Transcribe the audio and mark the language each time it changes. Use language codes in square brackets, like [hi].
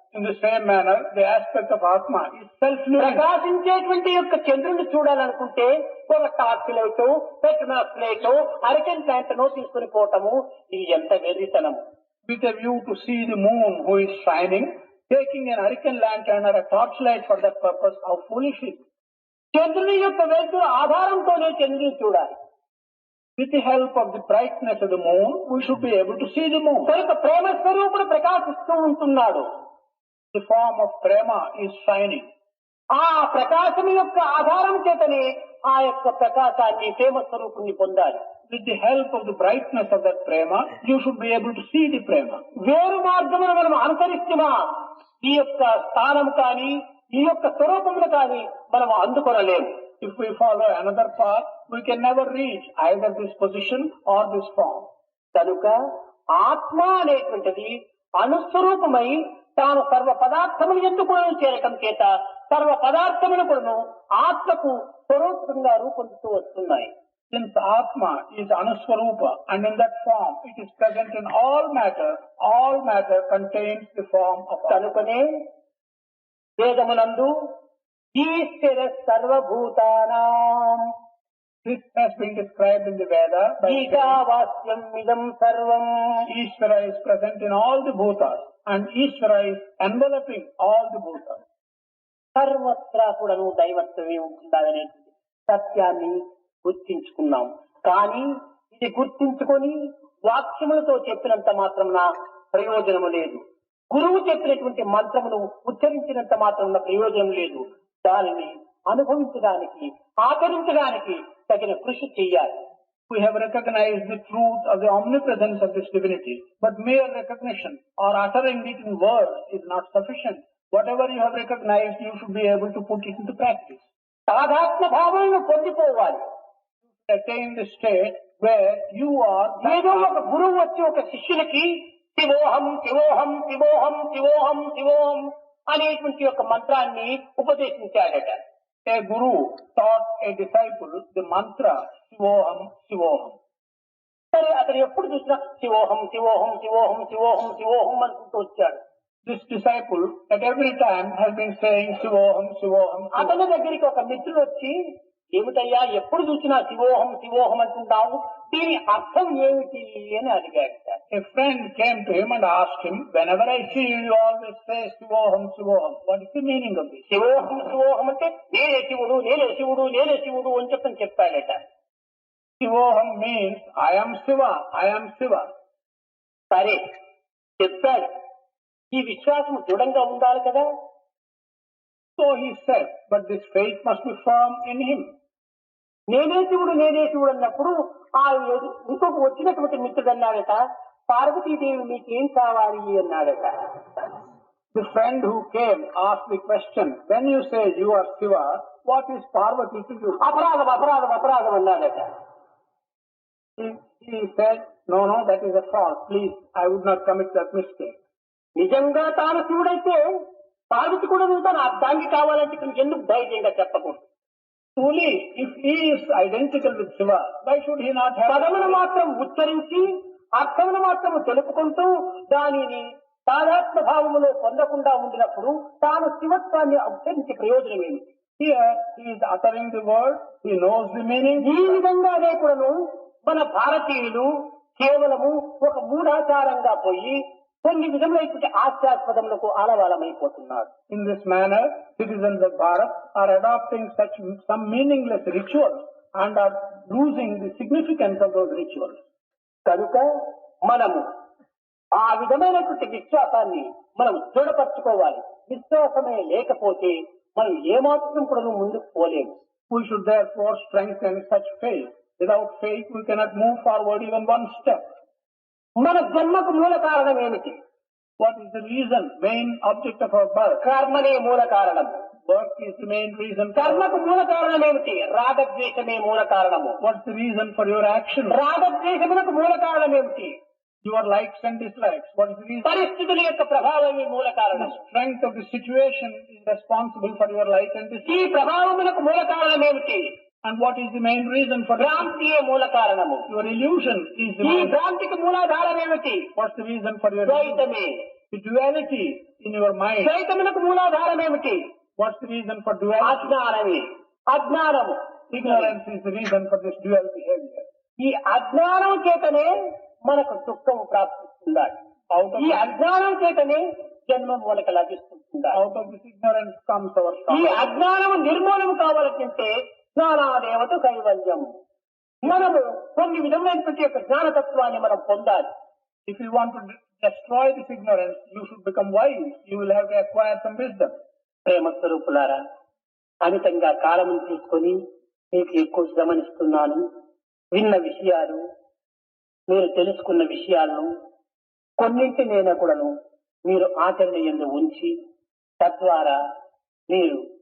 [en] In the same manner, the aspect of Atma is self-luminous. [te] ప్రకాశించేటువంటి యొక్క చంద్రుడిని చూడాలనుకుంటే ఒక టార్చ్ లైట్, పెట్రోమాస్ లైట్, హరికెన్ ప్లాంట్నో తీసుకుని పోవటము ఇది ఎంత వెర్రితనము. [en] With a view to see the moon who is shining, taking an hurricane lantern or a torchlight for that purpose, how foolish is it? [te] చంద్రుని యొక్క వెలుతురు ఆధారంతోనే చంద్రుని చూడాలి. [en] With the help of the brightness of the moon, we should be able to see the moon. [te] కనుక ప్రేమ స్వరూపుడు ప్రకాశిస్తూ ఉంటున్నాడు. [en] The form of prema is shining. [te] ఆ ప్రకాశం యొక్క ఆధారం చేతనే ఆ యొక్క ప్రకాశాన్ని ప్రేమ స్వరూపుణ్ణి పొందాలి. [en] With the help of the brightness of that prema, you should be able to see the prema. [te] వేరు మార్గమును మనం అనుసరిస్తున్నా ఈ యొక్క స్థానం కానీ ఈ యొక్క స్వరూపమును కానీ మనం అందుకొనలేము. [en] If we follow another path, we can never reach either this position or this form. [te] కనుక ఆత్మ అనేటువంటిది అనుస్వరూపమై తాను సర్వ పదార్థములు ఎందుకు చేరటం చేత సర్వ పదార్థములు కూడా ఆత్మకు స్వరూపంగా రూపొందుతూ వస్తున్నాయి. [en] Since Atma is Anuswarupa and in that form it is present in all matter contains the form of Atma. [te] కనుకనే వేదమునందు [sa] ఈశ్వర సర్వభూతానాం [en] This has been described in the Veda by [sa] ఈశావాస్యం ఇదం సర్వం. [en] Ishvara is present in all the bhutas and Ishvara is enveloping all the bhutas. [te] సర్వత్రా కూడాను దైవత్వమే ఉంటుందనే సత్యాన్ని గుర్తించుకున్నాం. కానీ ఇది గుర్తించుకొని వాక్యములతో చెప్పినంత మాత్రమున ప్రయోజనము లేదు. గురువు చెప్పినటువంటి మంత్రమును ఉచ్చరించినంత మాత్రమున ప్రయోజనం లేదు. దానిని అనుభవించడానికి ఆచరించడానికి తగిన కృషి చేయాలి. [en] We have recognized the truth of the omnipresence of this divinity, but mere recognition or uttering it in words is not sufficient. Whatever you have recognized, you should be able to put it into practice. [te] సాధాత్మ భావాలను పొందిపోవాలి. [en] Attain the state where you are. [te] ఏదో ఒక గురువు వచ్చి ఒక శిష్యులకి శివోహం శివోహం శివోహం శివోహం శివోహం అనేటువంటి ఒక మంత్రాన్ని ఉపదేశించాడట. [en] A guru taught a disciple the mantra Shivoham Shivoham. [te] సరే అతను ఎప్పుడు చూసినా శివోహం శివోహం శివోహం శివోహం శివోహం అనుకుంటూ వచ్చాడు. [en] This disciple at every time has been saying Shivoham Shivoham. [te] అతని దగ్గరికి ఒక మిత్రుడు వచ్చి ఏమిటయ్యా ఎప్పుడు చూసినా శివోహం శివోహం అంటున్నావు, దీని అర్థం ఏమిటి అని అడిగాడు. [en] A friend came to him and asked him, whenever I see you, you always say Shivoham Shivoham. What is the meaning of this? [te] శివోహం శివోహం అంటే నేనే శివుడు నేనే శివుడు నేనే శివుడు అని చెప్పని చెప్పాడట. [en] Shivoham means I am Shiva, I am Shiva. [te] సరే చెప్పాడు, ఈ విశ్వాసం దృఢంగా ఉండాలి కదా. [en] So he said, but this faith must be firm in him. [te] నేనే శివుడు అన్నప్పుడు ఆ ఇంకొక వచ్చినటువంటి మిత్రుడు అన్నాడట, పార్వతీదేవి నీకేం కావాలి అన్నాడట. [en] The friend who came asked the question, when you say you are Shiva, what is Parvati to you? [te] అపరాధం అన్నాడట. [en] He said, no, that is a fault. Please, I would not commit that mistake. [te] నిజంగా తాను శివుడైతే పార్వతి కూడా తను అర్థానికి కావాలంటే ఎందుకు ధైర్యంగా చెప్పకూడదు. [en] Truly, if he is identical with Shiva, why should he not have... [te] పదమును మాత్రం ఉచ్చరించి అర్థమును మాత్రం తెలుపుకుంటూ దానిని సాధాత్మ భావములో పొందకుండా ఉండినప్పుడు తాను శివత్వాన్ని ఉచ్చరించి ప్రయోజనం ఏమిటి? [en] Here, he is uttering the word, he knows the meaning. [te] ఈ విధంగానే కూడాను మన భారతీయులు కేవలము ఒక మూఢాచారంగా పోయి కొన్ని విధములైనటువంటి హాస్యాస్పదములకు ఆలవాలమైపోతున్నారు. [en] In this manner, citizens of Bharat are adopting some meaningless rituals and are losing the significance of those rituals. [te] కనుక మనము ఆ విధమైనటువంటి విశ్వాసాన్ని మనం దృఢపరచుకోవాలి. విశ్వాసమే లేకపోతే మనం ఏమాత్రం కూడా ముందుకు పోలేము. [en] We should therefore strengthen such faith. Without faith, we cannot move forward even one step. [te] మన జన్మకు మూల కారణం ఏమిటి? [en] What is the reason, main object of our birth? [te] కర్మనే మూల కారణం. [en] Work is the main reason. [te] కర్మకు మూల కారణం ఏమిటి? రాగద్వేషమే మూల కారణము. [en] What's the reason for your action? [te] రాగద్వేషములకు మూల కారణం ఏమిటి? [en] Your likes and dislikes. What is the reason? [te] పరిస్థితుల యొక్క ప్రభావమే మూల కారణం. [en] The strength of the situation is responsible for your like and dislike. [te] ఈ ప్రభావములకు మూల కారణం ఏమిటి? [en] And what is the main reason for that? [te] భ్రాంతియే మూల కారణము. [en] Your illusion is the [te] ఈ [en] main. [te] భ్రాంతికి మూలాధారం ఏమిటి? [en] What's the reason for your [te] ద్వైతమే. [en] the duality in your mind? [te] ద్వైతములకు మూలాధారం ఏమిటి? [en] What's the reason for duality? [te] అజ్ఞానమే. అజ్ఞానము. [en] Ignorance is the reason for this dual behavior. [te] ఈ అజ్ఞానం చేతనే మనకు దుఃఖం ప్రాప్తిస్తుండాలి. ఈ అజ్ఞానం చేతనే జన్మం మనకు లభిస్తుండాలి. [en] Out of this ignorance comes our [te] ఈ [en] sorrow. [te] అజ్ఞానం నిర్మూలన కావాలంటే జ్ఞానాదేవత కైవల్యం. మనము కొన్ని విధమైనటువంటి యొక్క జ్ఞానతత్వాన్ని మనం పొందాలి. [en] If you want to destroy this ignorance, you should become wise. You will have to acquire some wisdom. [te] ప్రేమ స్వరూపులారా, అమితంగా కాలం తీసుకొని మీకు ఎక్కువ గమనిస్తున్నాను. విన్న విషయాలు, మీరు తెలుసుకున్న విషయాలను కొన్నింటినైనా కూడాను మీరు ఆచరణ యందు ఉంచి తద్వారా మీరు